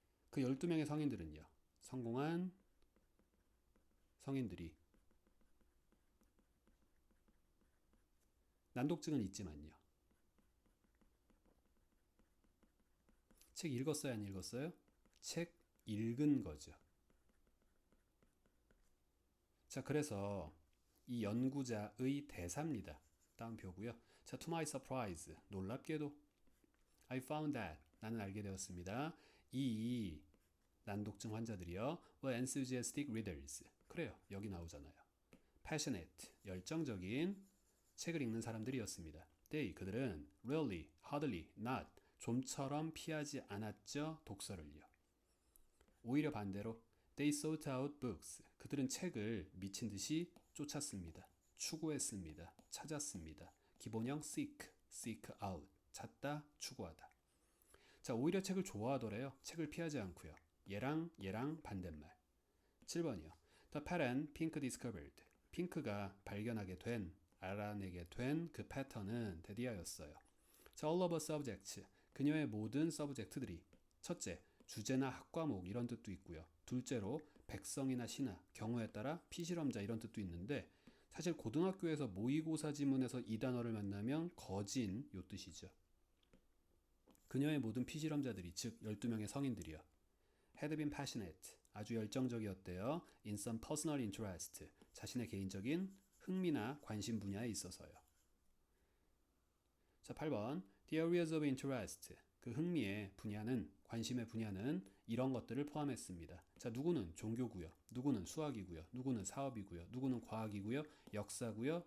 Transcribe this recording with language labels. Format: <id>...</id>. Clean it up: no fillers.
<ko>그 12명의 성인들은요. 성공한 성인들이 난독증은 있지만요. 책 읽었어요? 안 읽었어요? 책 읽은 거죠. 자, 그래서 이 연구자의 대사입니다. 다운표고요. 자,</ko> <en>to my surprise.</en> <ko>놀랍게도</ko> <en>I found that.</en> <ko>나는 알게 되었습니다. 이 난독증 환자들이요.</ko> <en>were enthusiastic readers. 그래요. 여기 나오잖아요. passionate.</en> <ko>열정적인 책을 읽는 사람들이었습니다.</ko> <en>They.</en> <ko>그들은</ko> <en>rarely, hardly, not.</en> <ko>좀처럼 피하지 않았죠. 독서를요. 오히려 반대로</ko> <en>They sought out books.</en> <ko>그들은 책을 미친 듯이 쫓았습니다. 추구했습니다. 찾았습니다. 기본형</ko> <en>seek out.</en> <ko>찾다, 추구하다. 자, 오히려 책을 좋아하더래요. 책을 피하지 않고요. 얘랑 반대말. 7번이요.</ko> <en>The pattern Pink discovered.</en> <ko>핑크가 발견하게 된, 알아내게 된 그 패턴은 데디아였어요. 자,</ko> <en>all of a subject.</en> <ko>그녀의 모든 서브젝트들이 첫째, 주제나 학과목 이런 뜻도 있고요. 둘째로 백성이나 신하, 경우에 따라 피실험자 이런 뜻도 있는데 사실 고등학교에서 모의고사 지문에서 이 단어를 만나면 거진 요 뜻이죠. 그녀의 모든 피실험자들이 즉 12명의 성인들이요.</ko> <en>had been passionate</en> <ko>아주 열정적이었대요.</ko> <en>in some personal interest</en> <ko>자신의 개인적인 흥미나 관심 분야에 있어서요. 자, 8번</ko> <en>the areas of interest</en> <ko>그 흥미의 분야는 관심의 분야는 이런 것들을 포함했습니다. 자, 누구는 종교고요. 누구는 수학이고요. 누구는 사업이고요. 누구는 과학이고요. 역사고요.</ko>